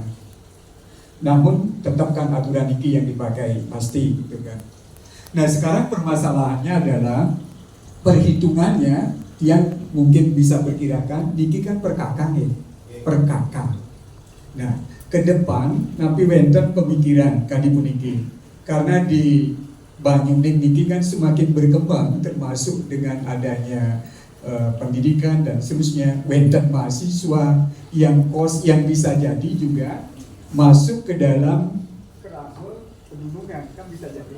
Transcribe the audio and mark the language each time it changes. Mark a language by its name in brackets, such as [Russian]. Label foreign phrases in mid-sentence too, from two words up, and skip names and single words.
[Indonesian] Namun tetapkan aturan iki yang dipakai pasti gitu kan. Nah sekarang permasalahannya adalah perhitungannya yang mungkin bisa perkirakan niki kan per kakang ya, per kakang. Nah ke depan nanti [Balinese] wenten pemikiran kadi puniki [Indonesian] karena di Banyuning niki kan semakin berkembang termasuk dengan adanya pendidikan dan seterusnya, wenten mahasiswa yang kos yang bisa jadi juga masuk ke dalam keramba pegunungan, kan bisa jadi.